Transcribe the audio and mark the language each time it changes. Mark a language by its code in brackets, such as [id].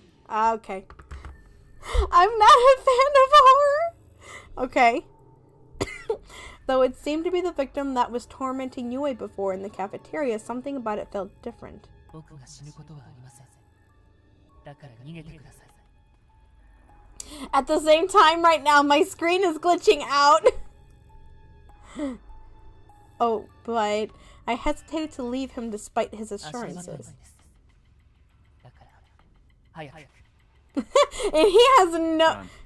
[en] Okay. I'm not a fan of horror. Okay. Though it seemed to be the victim that was tormenting Yue before in the cafeteria, something about it felt different. [ja] 僕が死ぬことはありません。だから逃げてください。 [en] At the same time right now, my screen is glitching out. Oh, but I hesitated to leave him despite his [ja] 足手まとい [en] assurances. [ja] です。だから早く。 [en] And he has no...